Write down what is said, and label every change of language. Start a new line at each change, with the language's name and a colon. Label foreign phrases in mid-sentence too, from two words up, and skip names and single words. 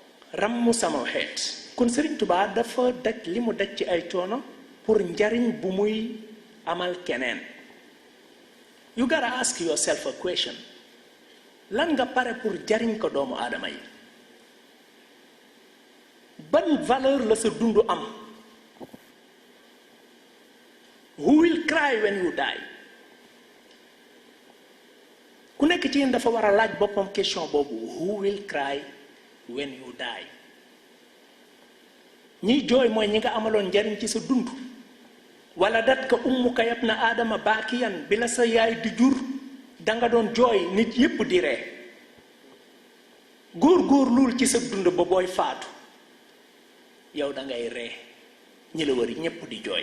Wolof: rammu sama xeet kon Sëriñ Tuubaa dafa daj li mu daj ci ay coono pour njariñ bu muy amal keneen.
English: You gotta ask yourself a question.
Wolof: Lan nga pare pour jariñ ko doomu aadama yi? Ban valeur la sa dundu am?
English: Who will cry when you die?
Wolof: Ku nekk ci yéen dafa war a laaj boppam question boobu.
English: Who will cry when you die?
Wolof: ñiy jooy mooy ñi nga amaloon njariñ ci sa dund.
Arabic: ولدتك أمك يا ابن آدم
Wolof: baakiyan bi la sa yaay di jur danga doon jooy nit yépp di ree. góor lul ci sa dund ba booy faatu yow dangay ree ñi la wari ñépp di jooy.